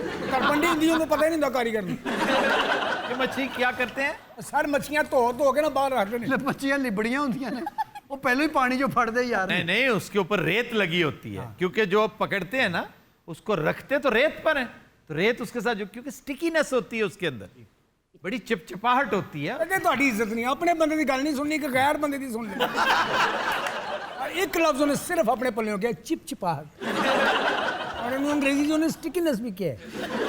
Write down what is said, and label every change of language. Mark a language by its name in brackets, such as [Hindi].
[Punjabi] ਤਰਪੰਡੀ ਹੁੰਦੀ ਉਹਨੂੰ ਪਤਾ ਹੀ ਨਹੀਂ ਹੁੰਦਾ ਕਾਰੀਗਰ ਨੂੰ। [Hindi] ये मछली क्या करते हैं? [Punjabi] ਸਰ ਮੱਛੀਆਂ ਧੋ ਕੇ ਨਾ ਬਾਹਰ ਰੱਖਦੇ ਨੇ। ਮੱਛੀਆਂ ਲਿਬੜੀਆਂ ਹੁੰਦੀਆਂ ਨੇ, ਉਹ ਪਹਿਲਾਂ ਹੀ ਪਾਣੀ 'ਚੋਂ ਫੜਦੇ ਯਾਰ। [Hindi] नहीं नहीं, उसके ऊपर रेत लगी होती है, क्योंकि जो पकड़ते हैं ना उसको रखते तो रेत पर है, तो रेत उसके साथ जो, क्योंकि स्टिकीनेस होती है उसके अंदर, बड़ी चिपचिपाहट होती है। [Punjabi] ਅੱਗੇ ਤੁਹਾਡੀ ਇੱਜ਼ਤ ਨਹੀਂ, ਆਪਣੇ ਬੰਦੇ ਦੀ ਗੱਲ ਨਹੀਂ ਸੁਣਨੀ ਕਿ ਗੈਰ ਬੰਦੇ ਦੀ ਸੁਣ ਲਈ। ਇੱਕ ਲਫ਼ਜ਼ ਉਹਨੇ ਸਿਰਫ ਆਪਣੇ ਪੱਲਿਓਂ ਕਿਹਾ, ਚਿਪਚਿਪਾਹਟ। ਔਰ ਇਹਨੂੰ ਅੰਗਰੇਜ਼ੀ 'ਚ ਉਹਨੇ ਸਟਿਕੀਨੈਸ ਵੀ ਕਿਹਾ।